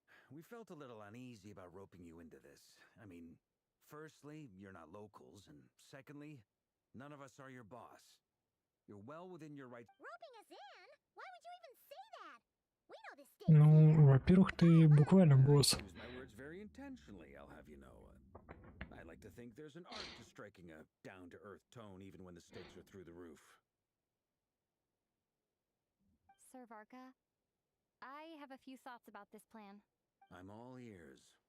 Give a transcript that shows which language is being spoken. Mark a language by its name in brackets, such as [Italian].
[English] We felt a little uneasy about roping you into this. I mean, firstly, you're not locals, and secondly, none of us are your boss. You're well within your rights. Roping us in? Why would you even say that? We know this stakes [Russian] Ну, во-первых, ты буквально босс. [English] I use my words very intentionally, I'll have you know. I like to think there's an art to striking a down-to-earth tone even when the stakes are through the roof. Sir Varka, I have a few thoughts about this plan. I'm all ears.